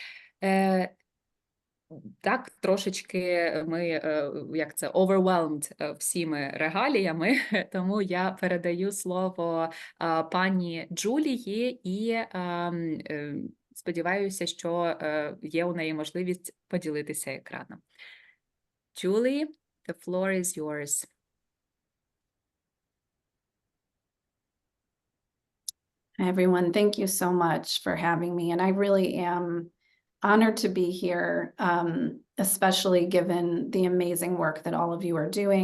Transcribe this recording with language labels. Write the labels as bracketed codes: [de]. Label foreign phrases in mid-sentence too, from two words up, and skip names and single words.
[uk] Так, трошечки ми, overwhelmed всіми регаліями, тому я передаю слово пані Джулії і сподіваюся, що є у неї можливість поділитися екраном. [en] Julie, the floor is yours. Hi, everyone. Thank you so much for having me. And I really am honored to be here, especially given the amazing work that all of you are doing.